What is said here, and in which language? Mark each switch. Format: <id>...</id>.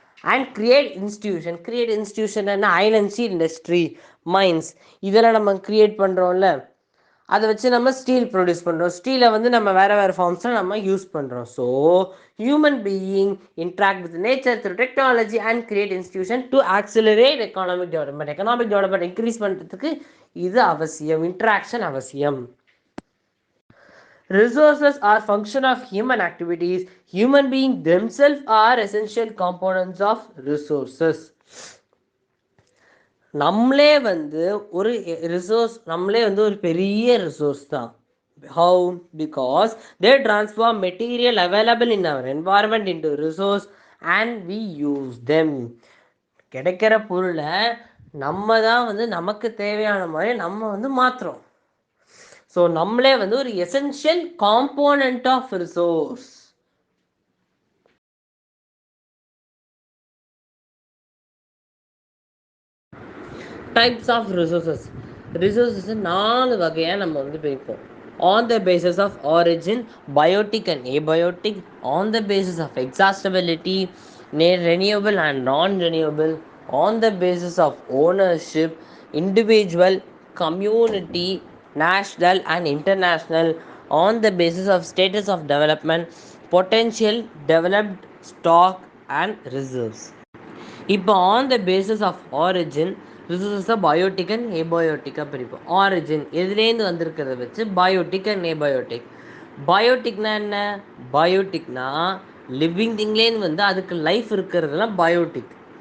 <ta>And create institution என்ன, iron steel industry, mines இதெல்லாம் நம்ம கிரியேட் பண்ணுறோம்ல, அதை வச்சு நம்ம ஸ்டீல் ப்ரொடியூஸ் பண்ணுறோம். ஸ்டீலை நம்ம வேறு ஃபார்ம்ஸில் நம்ம யூஸ் பண்ணுறோம்.</ta> <en>so human being interact with nature through technology and create institution to accelerate economic development increase</en> <ta>பண்ணுறதுக்கு இது அவசியம், இன்ட்ராக்ஷன் அவசியம்.</ta> <en>Resources are function of human activities. Human beings themselves are essential components of resources.</en> <ta>நம்மளே ஒரு resource, நம்மளே ஒரு பெரிய resource தான்.</ta> <en>How? Because they transform material available in our environment into resource and we use them.</en> <ta>கிடைக்கிற பொருளை நம்ம தான் நமக்கு தேவையான மாதிரி நம்ம மாற்றுறோம்.</ta> <en>so</en> <ta>நம்மளே ஒரு</ta> <en>Essential component of resource.</en> <ta>Types of resources 4 வகையாக நம்ம பிரிப்போம்.</ta> <en>On the basis of origin, biotic and abiotic. On the basis of exhaustibility, renewable and non-renewable. On the basis of ownership, individual, community, national and international. On the basis of status of development, potential, developed, stock and reserves. இப்போ on the basis of origin ரிசோர்ஸஸை biotic and ஏபயோட்டிக்காக பிரிப்போம்.</en> <ta>Origin எதுலேருந்து வந்திருக்கிறத வச்சு biotic and abiotic. பயோட்டிக்னா என்ன, பயோட்டிக்னா living திங்லேருந்து அதுக்கு life இருக்கிறதுலாம் biotic.</ta>